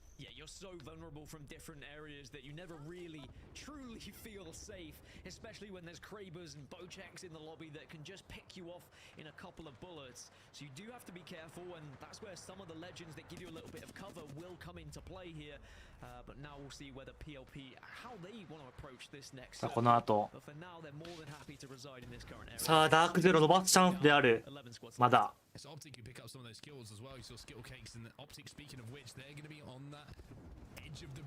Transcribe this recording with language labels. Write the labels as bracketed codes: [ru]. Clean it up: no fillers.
[en] Yeah, you're so vulnerable from different areas that you never really truly feel safe, especially when there's Krabers and Bocheks in the lobby that can just pick you off in a couple of bullets. So you do have to be careful, and that's where some of the legends that give you a little bit of cover will come into play here. But now we'll see whether PLP, how they want to approach this next. [ja] さあこの後。 [en] But for now, they're more than happy to reside in this current area. [ja] さあダークゼロ伸ばすチャンスである。まだ。 [en] Optic can pick up some of those skills as well. You saw skill cakes and Optic, speaking of which, they're going to be on that edge of the.